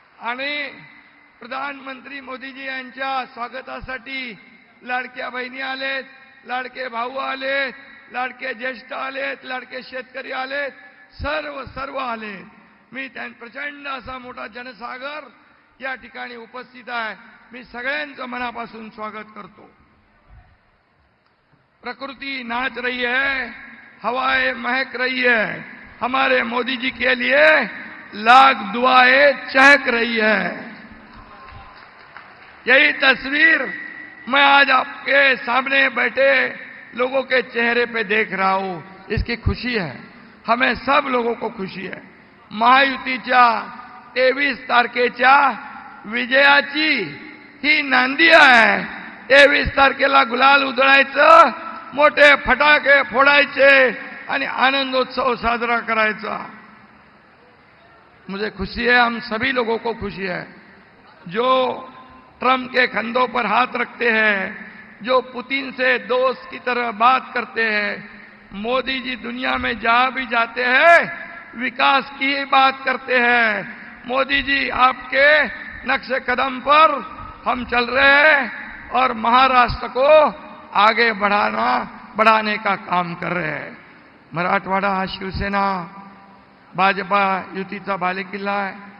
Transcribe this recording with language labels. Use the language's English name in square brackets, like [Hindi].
[Marathi] आणि प्रधानमंत्री मोदीजी यांच्या स्वागतासाठी लाडक्या बहिणी आलेत, लाडके भाऊ आलेत, लाडके ज्येष्ठ आलेत, लाडके शेतकरी आलेत, सर्व आलेत। मी प्रचंड असा मोठा जनसागर या ठिकाणी उपस्थित आहे। मी सगळ्यांचं मनापासून स्वागत करतो। [Hindi] प्रकृति नाच रही है, हवाएं महक रही है, हमारे मोदी जी के लिए लाख दुआएं चहक रही है। यही तस्वीर मैं आज आपके सामने बैठे लोगों के चेहरे पे देख रहा हूं। इसकी खुशी है, हमें सब लोगों को खुशी है। [Marathi] महायुतीच्या 23 तारखेच्या विजयाची ही नांदी आहे। 23 तारखेला गुलाल उधळायचं, मोठे फटाके फोडायचे आणि आनंदोत्सव साजरा करायचा। [Hindi] मुझे खुशी है, हम सभी लोगों को खुशी है। जो ट्रंप के कंधों पर हाथ रखते हैं, जो पुतिन से दोस्त की तरह बात करते हैं, मोदी जी दुनिया में जहां भी जाते हैं विकास की बात करते हैं। मोदी जी आपके नक्शे कदम पर हम चल रहे हैं और महाराष्ट्र को आगे बढ़ाने का काम कर रहे हैं। [Marathi] मराठवाडा हा शिवसेना भाजपा युतीचा बालेकिल्ला आहे।